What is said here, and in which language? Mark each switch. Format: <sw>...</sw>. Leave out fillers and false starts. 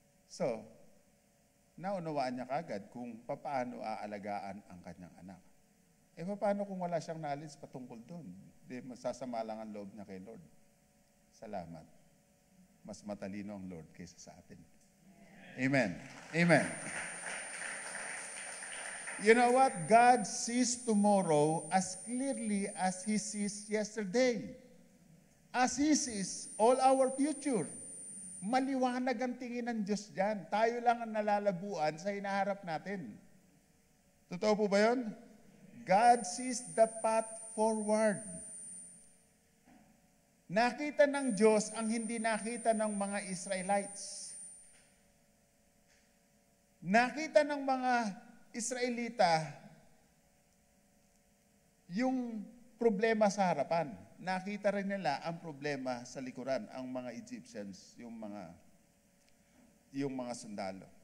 <tl>So, naunawaan niya kagad kung paano aalagaan ang kanyang anak. Eh, paano kung wala siyang knowledge patungkol doon? Di masasama lang ang loob niya kay Lord. Salamat. Mas matalino ang Lord kaysa sa atin. Amen. Amen.</tl> <en>You know what? God sees tomorrow as clearly as He sees yesterday. As He sees all our future.</en> <tl>Maliwanag ang tingin ng Diyos dyan. Tayo lang ang nalalabuan sa hinaharap natin. Totoo po ba yun?</tl> <en>God sees the path forward.</en> <tl>Nakita ng Diyos ang hindi nakita ng mga Israelites. Nakita ng mga Israelita yung problema sa harapan. Nakita rin nila ang problema sa likuran, ang mga Egyptians, yung mga sundalo.</tl>